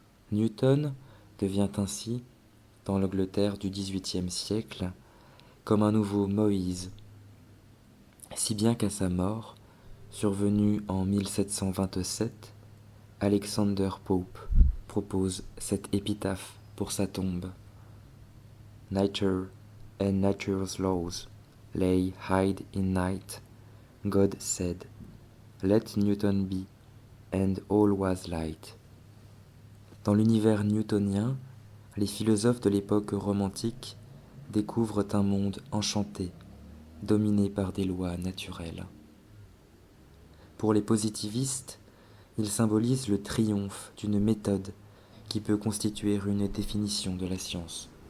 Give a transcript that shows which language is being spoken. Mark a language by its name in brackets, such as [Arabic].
[French] Newton devient ainsi, dans l'Angleterre du XVIIIe siècle, comme un nouveau Moïse, si bien qu'à sa mort, survenue en 1727, Alexander Pope propose cette épitaphe pour sa tombe. [English] Nature and nature's laws lay hid in night. God said, "Let Newton be," and all was light. [French] Dans l'univers newtonien, les philosophes de l'époque romantique découvrent un monde enchanté, dominé par des lois naturelles. Pour les positivistes, il symbolise le triomphe d'une méthode qui peut constituer une définition de la science.